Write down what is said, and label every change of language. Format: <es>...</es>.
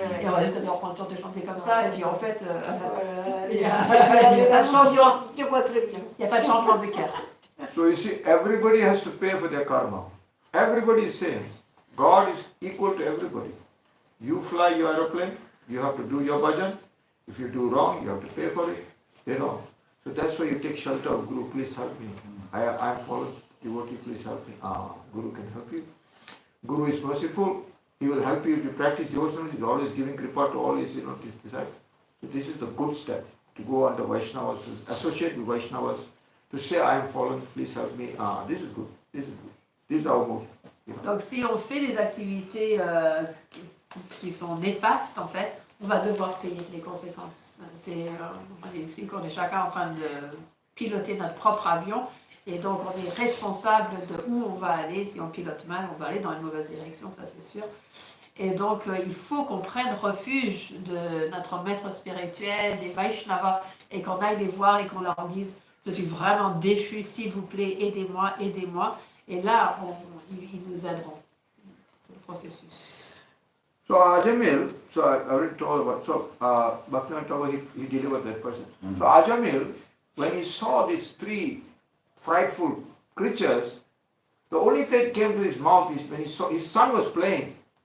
<fr>Et on va juste dire, on prend le temps de chanter comme ça, et puis en fait, il n'y a pas de changement. Il n'y a pas de changement de cœur.</fr> <en>So you see, everybody has to pay for their karma. Everybody is same. God is equal to everybody. You fly your aeroplane, you have to do your bhajan. If you do wrong, you have to pay for it. You know. So that's why you take shelter of Guru. Please help me. I am fallen devotee. Please help me. Guru can help you. Guru is merciful. He will help you to practice devotion. He is always giving kripa to all his disciples. So this is the good step to go under Vaishnavas, to associate with Vaishnavas. To say I am fallen, please help me. This is good. This is good. This is our move.</en> <fr>Donc si on fait des activités qui sont néfastes en fait, on va devoir payer les conséquences. J'explique qu'on est chacun en train de piloter notre propre avion et donc on est responsable de où on va aller. Si on pilote mal, on va aller dans une mauvaise direction, ça c'est sûr. Et donc il faut qu'on prenne refuge de notre maître spirituel, des Vaishnavas, et qu'on aille les voir et qu'on leur dise je suis vraiment déchu, s'il vous plaît, aidez-moi, aidez-moi. Et là, ils nous aideront. C'est le processus.</fr> <en>So Ajamil, so I already told about, so Bhakti he delivered that person. So Ajamil, when he saw these three frightful creatures, the only thing came to his mouth is when he saw his son was playing.</en>